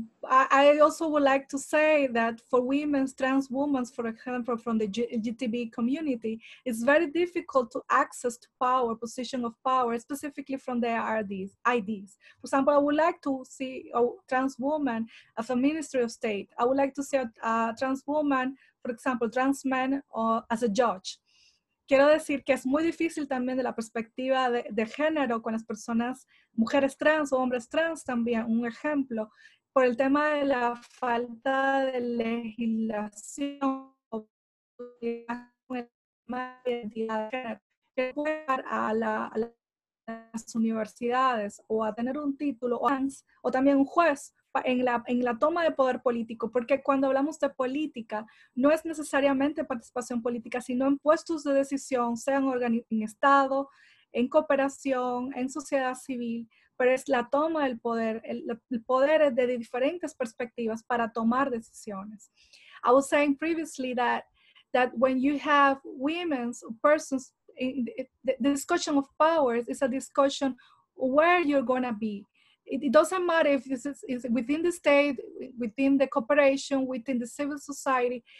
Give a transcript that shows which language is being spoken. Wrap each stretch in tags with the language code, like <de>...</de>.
<en>I also would like to say that for women, trans women, for example, from the LGBTB community, it's very difficult to access to power, position of power, specifically from their IDs. For example, I would like to see a trans woman as a Ministry of State. I would like to see a trans woman, for example, trans man as a judge.</en> <es>Quiero decir que es muy difícil también de la perspectiva de género con las personas, mujeres trans o hombres trans también, un ejemplo, por el tema de la falta de legislación que puede llevar a las universidades o a tener un título o también un juez en la toma de poder político, porque cuando hablamos de política no es necesariamente participación política, sino en puestos de decisión, sean en Estado, en cooperación, en sociedad civil, pero es la toma del poder, el poder de diferentes perspectivas para tomar decisiones.</es> <en>I was saying previously that when you have women's persons, the discussion of powers is a discussion where you're going to be. It doesn't matter if this is within the state, within the corporation, within the civil society.</en>